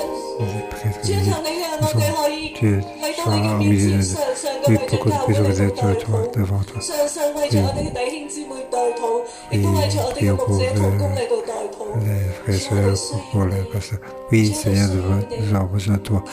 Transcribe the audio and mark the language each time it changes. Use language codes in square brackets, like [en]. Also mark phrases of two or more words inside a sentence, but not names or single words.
[fr] les prêtres [yue] 主 [fr] disent, [yue] 求你讓我哋可以 [fr] tu [yue] 嚟到 [fr] sois [yue] 你嘅 [fr] au [yue] 面 [fr] milieu [yue] 前， [fr] de [yue] 常常嘅 [fr] Oui, [yue] 為 [fr] pour [yue] 咗 [fr] que [yue] 教 [fr] nous [yue] 會 [fr] puissions [yue] 嚟 [fr] être [yue] 到代 [fr] toi, [yue] 禱， [fr] devant toi. [yue] 常常為咗我哋嘅弟兄姊妹代禱，亦都為咗我哋嘅牧者同工嚟到代禱。 [fr] Les frères et sœurs, pour les pasteurs. Oui, Seigneur, nous avons besoin de toi.